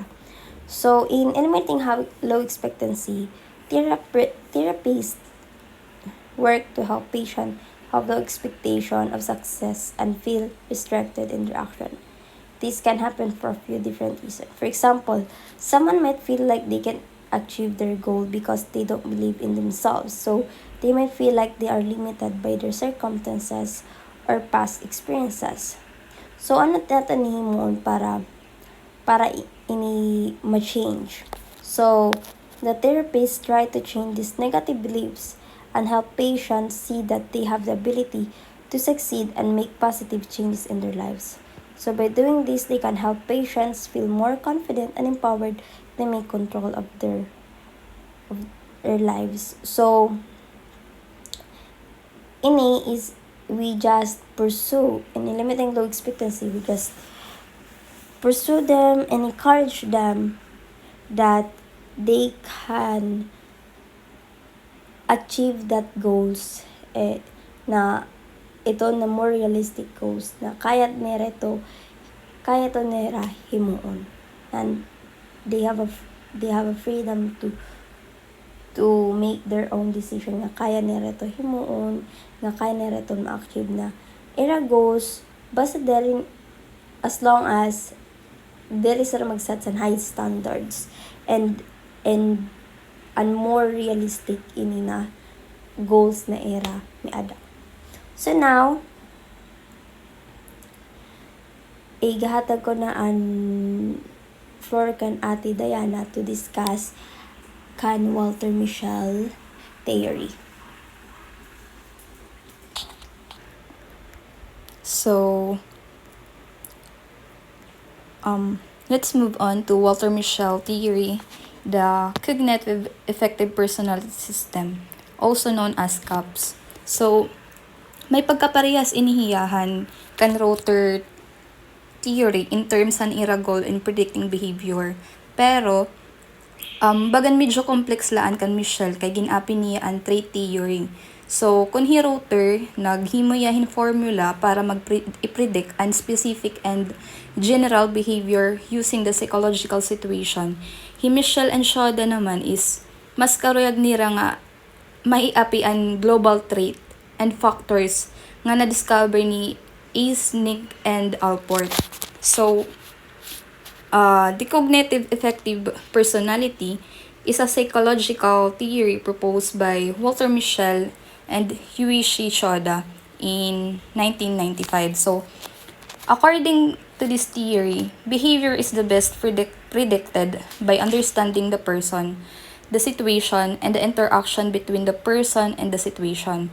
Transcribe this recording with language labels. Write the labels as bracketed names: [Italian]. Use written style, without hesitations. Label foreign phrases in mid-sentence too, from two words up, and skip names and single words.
[English] So, in eliminating low expectancy, therapists work to help patients have low expectation of success and feel restricted in their action. This can happen for a few different reasons. For example, someone might feel like achieve their goal because they don't believe in themselves. So they might feel like they are limited by their circumstances or past experiences. [Waray] So ano tatanihin mo para ini ma-change? [English] So the therapist try to change these negative beliefs and help patients see that they have the ability to succeed and make positive changes in their lives. So by doing this, they can help patients feel more confident and empowered to make control of their lives. So ini is we just pursue any limiting low expectancy. We just pursue them and encourage them that they can achieve that goals [Waray] na ito na [English] more realistic goals [Waray] na kaya to nera himuon, [English] and they have a freedom to make their own decision [Waray] nga kaya nera to himuon, nga kaya nera to ma-achieve na era goals basta dere [English] as long as [Waray] dere sila mag-set sa [English] high standards and more realistic [Waray] ini na goals na era ni ada. So now, igahatag ko na an floor kan Ate Diana [English] to discuss [Waray] kan Walter MISCHEL theory. [English] So, let's move on to Walter MISCHEL theory, the cognitive affective personality system, also known as CAPS. So, [Waray] may pagkaparehas inihiyahan kan ROTTER theory [English] in terms [Waray] an ira goal [English] in predicting behavior. [Waray] Pero, bagan medyo complex laan kan MISCHEL kay ginapi niya ang [English] trait theory. [Waray] So, kung hi ROTTER, naghimoyahin formula para i-predict an [English] specific and general behavior using the psychological situation. [Waray] Hi MISCHEL and Shoda naman is mas karuyag nira nga maiapi ang [English] global trait and factors [Waray] nga na-discover ni Ace, Nick, and Alport. [English] So, the cognitive affective personality is a psychological theory proposed by Walter MISCHEL and Yuichi Shoda in 1995. So, according to this theory, behavior is the best predicted by understanding the person, the situation, and the interaction between the person and the situation.